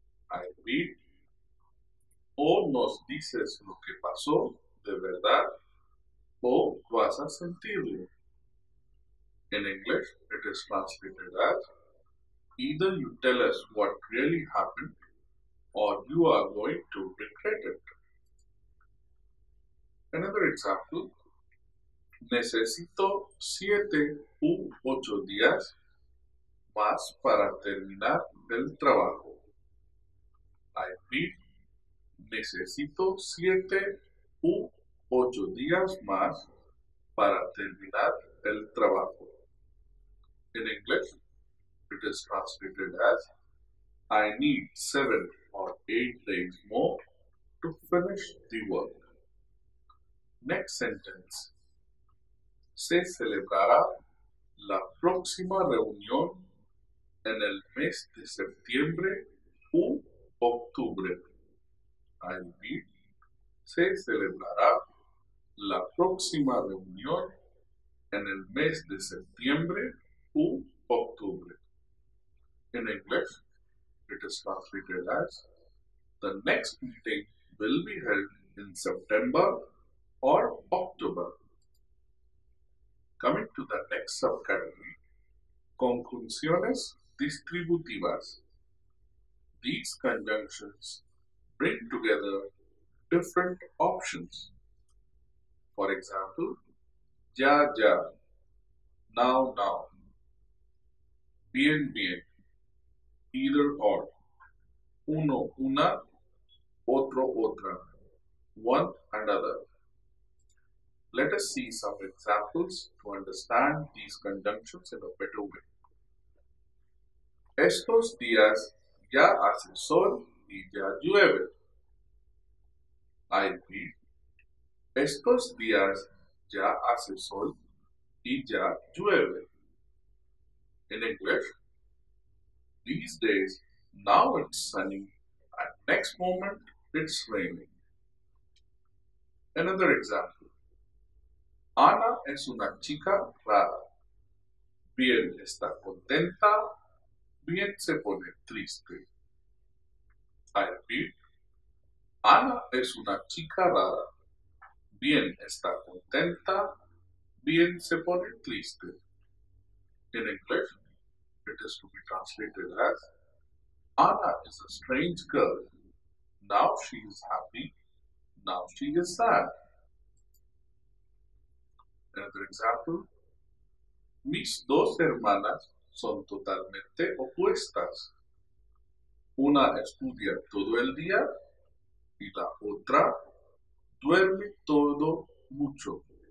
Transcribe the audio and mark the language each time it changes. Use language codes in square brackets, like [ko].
[en] I repeat, [es] o nos dices lo que pasó de verdad o vas a sentirlo. [en] In English, it is translated as either you tell us what really happened or you are going to regret it. Another example, [es] necesito 7 u 8 días más para terminar el trabajo. [en] I repeat, [es] necesito 7 u 8 días más para terminar el trabajo. [en] In English, it is translated as I need 7 or 8 days more to finish the work. Next sentence. [es] Se celebrará la próxima reunión en el mes de septiembre u octubre. [en] I repeat, [es] se celebrará la próxima reunión en el mes de septiembre u octubre. [en] In English, it is translated as the next meeting will be held in September or October. Coming to the next subcategory, conjunciones distributivas. These conjunctions bring together different options. For example, ya, now, bien, either or, uno, una, otro, otra, one and other. Let us see some examples to understand these conjunctions in a better way. [es] Estos días ya hace sol y ya llueve. [en] I repeat, [es] estos días ya hace sol y ya llueve. [en] In English, these days now it's sunny and next moment it's raining. Another example. [es] Ana es una chica rara. Bien está contenta, bien se pone triste. [en] I repeat, [es] Ana es una chica rara. Bien está contenta, bien se pone triste. [en] In English, it is to be translated as Anna is a strange girl. Now she is happy, now she is sad. Another example. [es] Mis dos hermanas son totalmente opuestas. Una estudia todo el día y la otra duerme todo mucho.